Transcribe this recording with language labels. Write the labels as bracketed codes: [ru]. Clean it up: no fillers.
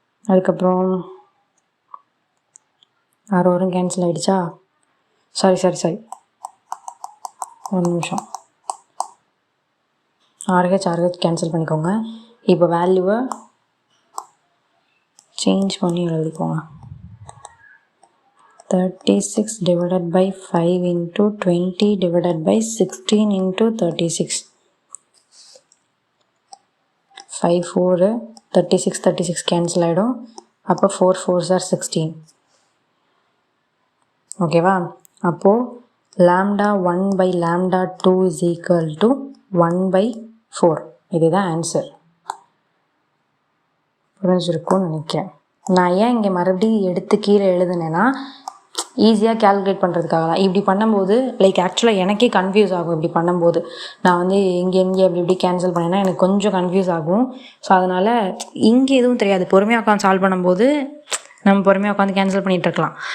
[ta] அதுக்கப்புறம் 6 வரும் கேன்சல் ஆகிடுச்சா? சாரி ஒரு நிமிஷம். 6h கேன்சல் பண்ணிக்கோங்க. இப்போ வேல்யூவை சேஞ்ச் பண்ணி எழுதிக்கோங்க. [en] 36 divided by 5 into 20 divided by 16 into 36. [ta] 5 4 36 cancel ஆகிடும். அப்போ 4 4s are 16. ஓகேவா? அப்போது [en] lambda 1 by lambda 2 is equal to 1/4. [ta] இதுதான் ஆன்சர். புரிஞ்சிருக்கும்னு நினைக்கிறேன். நான் ஏன் இங்கே மறுபடியும் எடுத்து கீழே எழுதுனேன்னா ஈஸியாக கேல்குலேட் பண்ணுறதுக்காக தான். இப்படி பண்ணும்போது ஆக்சுவலாக எனக்கே கன்ஃபியூஸ் ஆகும். இப்படி பண்ணும்போது நான் வந்து இங்கே இப்படி கேன்சல் பண்ணேன்னா எனக்கு கொஞ்சம் கன்ஃபியூஸ் ஆகும். ஸோ அதனால் இங்கே எதுவும் தெரியாது. பொறுமையாக உட்காந்து சால்வ் பண்ணும்போது நம்ம பொறுமையாக உட்காந்து கேன்சல் பண்ணிகிட்டு இருக்கலாம்.